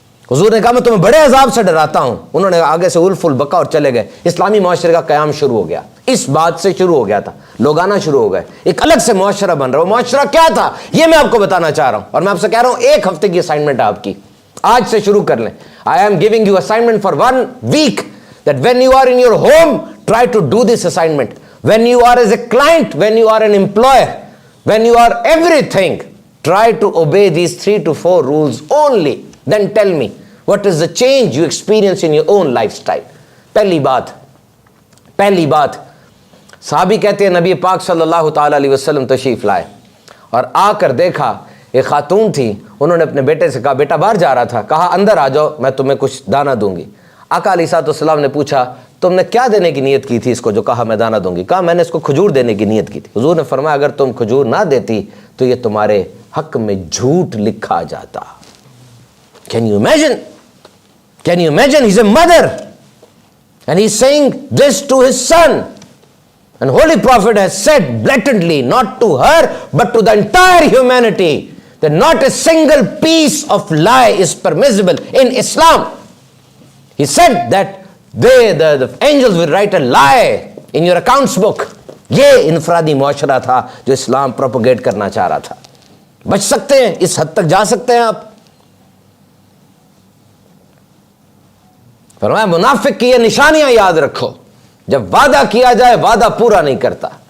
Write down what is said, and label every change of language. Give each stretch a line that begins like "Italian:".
Urdu: حضور نے کہا میں تمہیں بڑے عذاب سے ڈراتا ہوں. انہوں نے آگے سے الف البقا اور چلے گئے. اسلامی معاشرے کا قیام شروع ہو گیا. اس بات سے شروع ہو گیا تھا, لوگ آنا شروع ہو گئے, ایک الگ سے معاشرہ بن رہا. وہ معاشرہ کیا تھا یہ میں آپ کو بتانا چاہ رہا ہوں, اور میں آپ سے کہہ رہا ہوں ایک ہفتے کی اسائنمنٹ آپ کی آج سے شروع کر لیں.
English: I am giving you assignment for 1 week that when you are in your home try to do this assignment. When you are as a client, when you are an employer, when you are everything, try to obey these 3 to 4 rules only. Then tell me what is the change you experience in your own lifestyle.
Urdu: پہلی بات صحابی کہتے ہیں نبی پاک صلی اللہ تعالی علیہ وسلم تشریف لائے اور آ کر دیکھا ایک خاتون تھی. انہوں نے اپنے بیٹے سے کہا بیٹا باہر جا رہا تھا, کہا اندر آ جاؤ میں تمہیں کچھ دانہ دوں گی. آقا علیہ السلام نے پوچھا تم نے کیا دینے کی نیت کی تھی اس کو جو کہا میں دانہ دوں گی. کہا میں نے اس کو کھجور دینے کی نیت کی تھی. حضور نے فرمایا اگر تم کھجور نہ دیتی تو یہ تمہارے حق میں جھوٹ لکھا جاتا.
English: Can you imagine? He's a mother and he's saying this to his son. And Holy Prophet has said blatantly, not to her, but to the entire humanity, that not a single piece of lie is permissible in Islam. He said that the angels will write a lie in your accounts book.
Urdu: یہ انفرادی معاشرہ تھا جو اسلام propagate کرنا چاہ رہا تھا. بچ سکتے ہیں, اس حد تک جا سکتے ہیں آپ. فرمایا منافق کی یہ نشانیاں یاد رکھو, جب وعدہ کیا جائے وعدہ پورا نہیں کرتا.